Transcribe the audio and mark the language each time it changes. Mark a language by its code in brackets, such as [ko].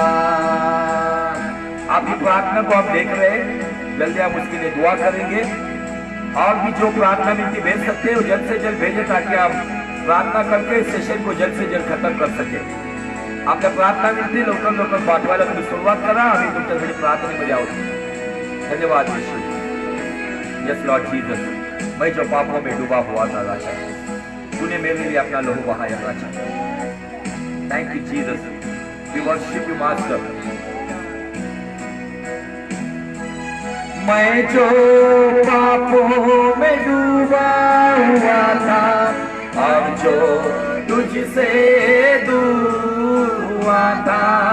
[hi] प्रार्थना को हम देख रहे हैं, जल्दी हम उसके लिए दुआ करेंगे। और भी जो प्रार्थना विनती भेज सकते हैं वो जल्द से जल्द भेजें, ताकि हम प्रार्थना करके इस सेशन को जल्द से जल्द खत्म कर सके। [mr] आपल्या प्रार्थना विनंती लवकर लवकर पाठवायला तुम्ही सुरुवात करा। आम्ही तुमच्यासाठी प्रार्थनेमध्ये आहोत। [hi] धन्यवाद यीशु। [en] yes Lord Jesus, [hi] मैं जो पापों में डूबा हुआ था राजा, तूने मेरे लिए अपना लहू बहाया राजा। [en] Thank you Jesus, we worship you master. [hi] मैं जो पापों में डूबा हुआ था, अब जो तुझसे दूर हुआ था।